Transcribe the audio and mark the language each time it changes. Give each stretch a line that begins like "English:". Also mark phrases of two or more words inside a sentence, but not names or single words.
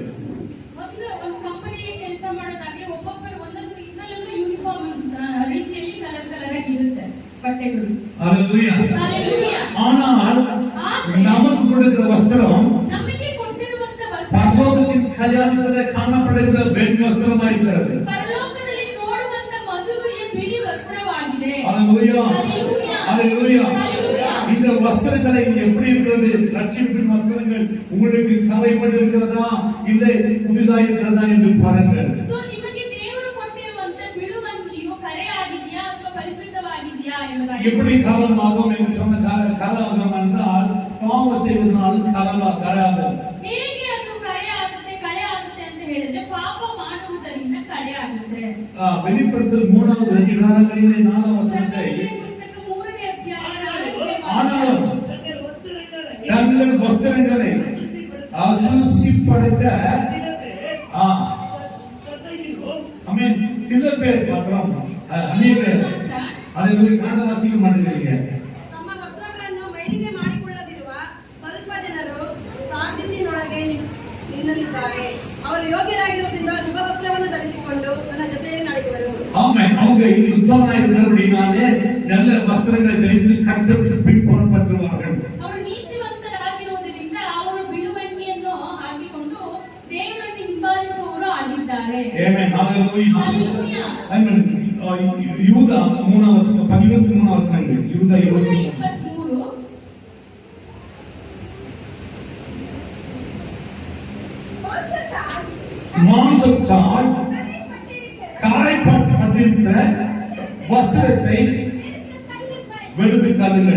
Kannada: ಒಂದು ಕಂಪನಿಯಲ್ಲಿ ಕೆಲಸ ಮಾಡೋದಾಗ್ಲಿ ಒಬ್ಬೊಬ್ಬರು ಒಂದೊಂದು ಇದರಲ್ಲೂ ಯೂನಿಫಾರ್ಮ್ ರೀತಿಯಲ್ಲಿ ಕಲರ್ ಆಗಿ ಇರುತ್ತೆ ಬಟ್ಟೆಗಳು.
Tamil: ஹalleluya. ஹalleluya. ஆனால் நமக்கு கொடுக்கிற வஸ்திரம்
Kannada: ನಮಗೆ ಕೊಟ್ಟಿರುವಂತ ವಸ್ತ್ರ
Tamil: பரலோகத்தின் கல்யாணத்திலே காணப்படுகிற வெண் வஸ்திரமாய் இருக்கிறது.
Kannada: ಪರಲೋಕದಲ್ಲಿ ನೋಡುವಂತ ಮದುವೆಯ ಬಿಳಿ ವಸ್ತ್ರವಾಗಿದೆ.
Tamil: ஹalleluya. ஹalleluya. ஹalleluya. ஹalleluya. இந்த வஸ்திரங்களை எப்படி இருக்கிறது? ரட்சிப்பின் வஸ்திரங்கள் உங்களுக்கு கரைப்பட்டு இருக்கிறதா இல்லை புதிதாக இருக்கிறதா என்று பாருங்கள்.
Kannada: ಸೋ ನಿಮಗೆ ದೇವರು ಕೊಟ್ಟಿರುವಂತ ಬಿಳುವಂಗಿಯು ಕರೆಯಾಗಿದೆಯಾ ಅಥವಾ ಪರಿಶುದ್ಧವಾಗಿದೆಯಾ ಎಂಬುದಾಗಿ.
Tamil: எப்படி கலமாகும் என்று சொன்ன கலமாகும் என்றால் பாவம் செய்வதனால் கரையாகும்.
Kannada: ಹೇಗೆ ಅದು ಕಳೆ ಆಗುತ್ತೆ ಅಂತ ಹೇಳಿದ್ರೆ ಪಾಪ ಮಾಡುವುದರಿಂದ ಕಳೆ ಆಗುತ್ತೆ.
Tamil: வெளிப்படுத்தல் 3வது அதிகாரங்களிலே 4வது வசனத்தை
Kannada: ಪುಸ್ತಕ 3ನೇ ಅಧ್ಯಾಯ 4ನೇ
Tamil: ஆனாலும் தங்கள் வஸ்திரங்களை அசுசிப்படுத்த ஆமென் சில பேர் மாத்திரம் அநேகர் அதை காண வாசிக்க மாட்டேங்கிறீங்க.
Kannada: ತಮ್ಮ ವಸ್ತ್ರಗಳನ್ನು ಮೈಲಿಗೆ ಮಾಡಿಕೊಳ್ಳದಿರುವ ಸ್ವಲ್ಪ ಜನರು ಸಾರ್ಡಿಸಿನೊಳಗೆ ನಿಲ್ಲಲಿದ್ದಾರೆ. ಅವರು ಯೋಗ್ಯರಾಗಿರುವುದರಿಂದ ಶುಭ ವಸ್ತ್ರವನ್ನು ಧರಿಸಿಕೊಂಡು ನನ್ನ ಜೊತೆಯಲ್ಲಿ ನಡೆಯುವರು.
Tamil: ஆமென். அவங்க உத்தமனாய் இருக்கிறபடினாலே நல்ல வஸ்திரங்களை தரித்து கர்த்தருக்கு பின்பற்றுவார்கள்.
Kannada: ಅವರು ನೀತಿವಂತರಾಗಿರುವುದರಿಂದ ಅವರು ಬಿಳುವಂಗಿಯನ್ನು ಹಾಕಿಕೊಂಡು ದೇವರನ್ನು ಹಿಂಬಾಲಿಸುವವರು ಆಗಿದ್ದಾರೆ.
Tamil: ஆமென். ஹalleluya. ஹalleluya. ஆமென். யூதா 3வது வசனம் 13வது வசனங்கள் யூதா 23. மாம்சத்தால் கரைப்பட்டிருக்கிற வஸ்திரத்தை வெளுத்து தள்ளுங்கள்.